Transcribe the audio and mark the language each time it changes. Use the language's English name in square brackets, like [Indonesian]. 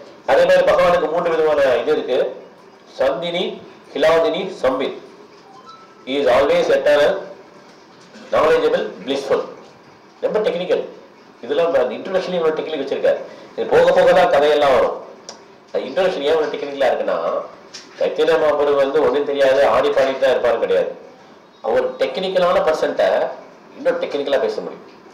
[Tamil] அதே மாதிரி பகவானுக்கு 3 விதமான இது இருக்கு. Chandini, ஹிலாதினி, Sambit. [English] He is always eternal, knowledgeable, blissful. [Tamil] ரொம்ப டெக்னிக்கல். இதெல்லாம் இன்ட்ரோடக்ஷன் இவ்வளோ டெக்னிக் வச்சிருக்காரு. இது போக போக தான் கதையெல்லாம் வரும். இன்ட்ரோடக்ஷன் ஏன் இவ்வளோ டெக்னிக்கலாக இருக்குன்னா, சைத்தன்ய மகாபிரபு வந்து ஒன்றும் தெரியாது ஆடி பாடிட்டு தான் இருப்பாரு கிடையாது. அவர் டெக்னிக்கலான பர்சன்ட்டை இன்னும் டெக்னிக்கலாக பேச முடியும்.